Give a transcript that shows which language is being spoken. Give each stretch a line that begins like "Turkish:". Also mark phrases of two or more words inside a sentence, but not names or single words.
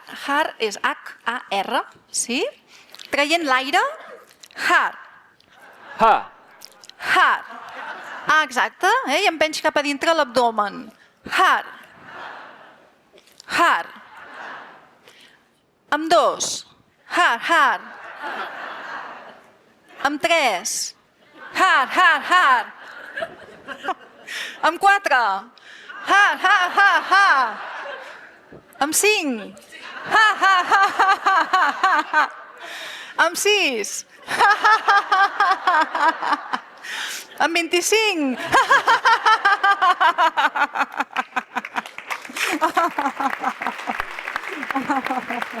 Catalan: Har és H-A-R, sí? Traient l'aire, har. Ha. Har. Ah, exacte. I empenys cap a dintre l'abdomen. Har. Har. Amb dos. Hard, hard. Amb 3. Hard, hard, hard. Amb 4. Hard, hard, hard, hard. Amb 5. Ha, ha, ha, ha, ha, ha, ha. Amb 6. Ha, ha, ha, ha, ha, ha. Amb 25. Ha, ha, ha, ha, ha, ha.